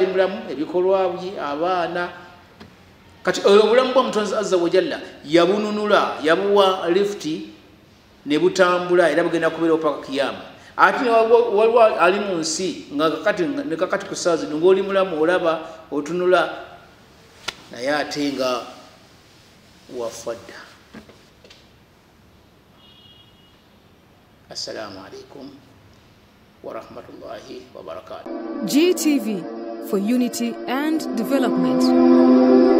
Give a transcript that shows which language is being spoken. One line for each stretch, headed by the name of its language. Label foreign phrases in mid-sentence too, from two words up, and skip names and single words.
Ganda: mulamu ebikolwa bye abaana kati obulamu bwa Mutonzi
Arabic: عز وجل
Ganda: yabununula yabuwa lifti ne butambula era bugenda kubeerawo paka kiyama ate waliwo ali mu nsi nga kakati ku ssaawa zino ng'oli mulamu olaba otunula naye ate nga wafa dda
Arabic: السلام عليكم ورحمة الله وبركاته.
English: GTV, for unity and development.